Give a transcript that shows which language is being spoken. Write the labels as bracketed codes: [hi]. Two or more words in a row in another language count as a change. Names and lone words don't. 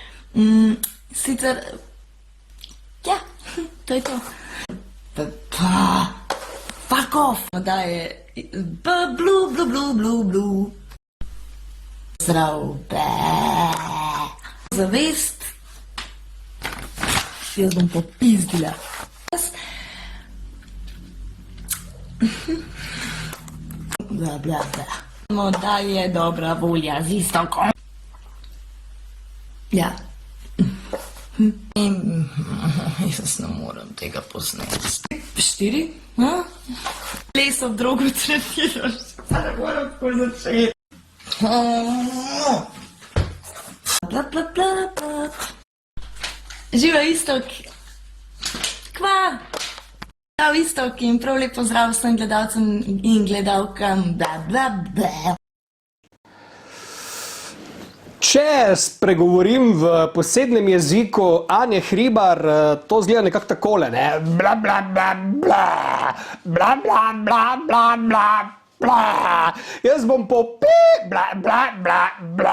[sl] Sicer, ja, to je to. [en] Fuck off! [sl] Da je blu blu blu blu blu. Zdrav, zavest. Jaz bom popizdila. Bla, bla, bla. Da je dobra volja z Iztokom. Ja. Jaz ne morem tega posneti. 4? Ha? Les ob drogo treniraš. Pa ne morem tako začeti. Bla, bla, bla, bla. Živa Iztok. Kva? Prav Iztok in prav lep pozdrav vsem gledalcem in gledalkam. Bla, bla, bla. Če spregovorim v posebnem jeziku Anje Hribar, to zgleda nekako takole, ne? Bla, bla, bla, bla, bla, bla, bla, bla, bla, bla. Jaz bom po pi, bla, bla, bla, bla.